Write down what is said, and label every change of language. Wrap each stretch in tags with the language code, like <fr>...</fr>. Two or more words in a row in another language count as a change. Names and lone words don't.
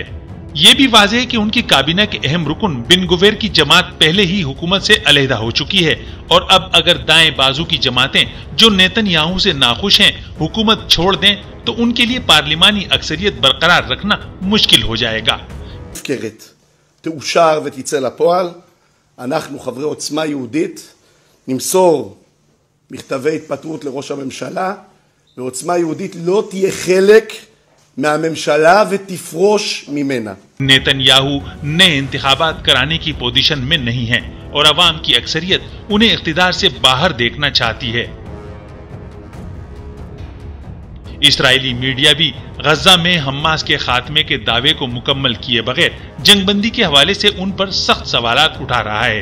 <ur>یہ بھی واضح ہے کہ ان کی کابینہ کے اہم رکن بن گویر کی جماعت پہلے ہی حکومت سے علیحدہ ہو چکی ہے اور اب اگر دائیں بازو کی جماعتیں جو نیتن یاہو سے ناخوش ہیں حکومت چھوڑ دیں تو ان کے لیے پارلیمانی اکثریت برقرار رکھنا مشکل ہو جائے گا.</ur> <he>תאושר ותצא לפועל, אנחנו חברי עוצמה יהודית נמסור מכתבי התפטרות לראש הממשלה, ועוצמה יהודית לא תהיה חלק מהממשלה ותפרוש ממנה।</he> <ur>نیتن یاہو نئے انتخابات کرانے کی پوزیشن میں نہیں ہے اور عوام کی اکثریت انہیں اقتدار سے باہر دیکھنا چاہتی ہے. اسرائیلی میڈیا بھی غزہ میں حماس کے خاتمے کے دعوے کو مکمل کیے بغیر جنگ بندی کے حوالے سے ان پر سخت سوالات اٹھا رہا ہے.</ur>